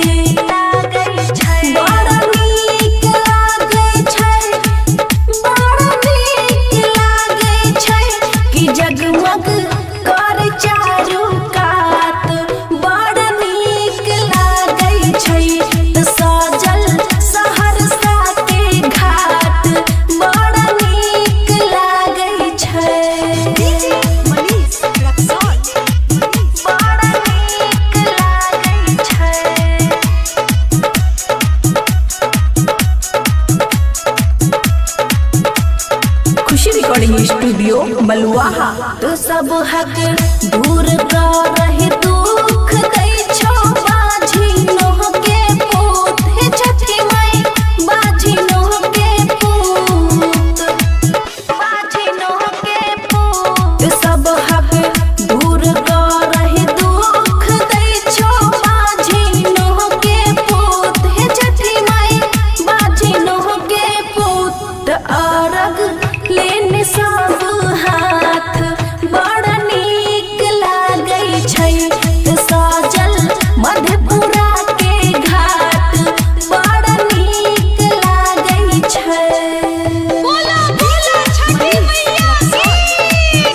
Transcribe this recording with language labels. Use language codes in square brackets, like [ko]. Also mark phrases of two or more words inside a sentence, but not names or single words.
[mai] बड़ा नीक लागै छै बड़ा नीक लागै छै कि जगमग कर चारू कात बड़ा नीक लागै छै साजल सहरसा के घाट बड़ा नीक लागै छै। डीजे मनीष रक्सौल बड़ा नीक लागै छै। खुशी [en] recording studio [mai] बलुआहा। तो सब हक दूर करहि दुख दै छौ बाझी नोह के पूत हे छठी माई बाझी नोह के पूत बाझी नोह के पूत। सब हक दूर करहि दुख दै छौ बाझी नोह के पूत हे छठी माई बाझी नोह के पूत। अरग लेने सब हाथ बड़ा नीक लागै छै साजल मधेपुरा के घाट बड़ा नीक लागै छै। बोला बोला छठी मैया की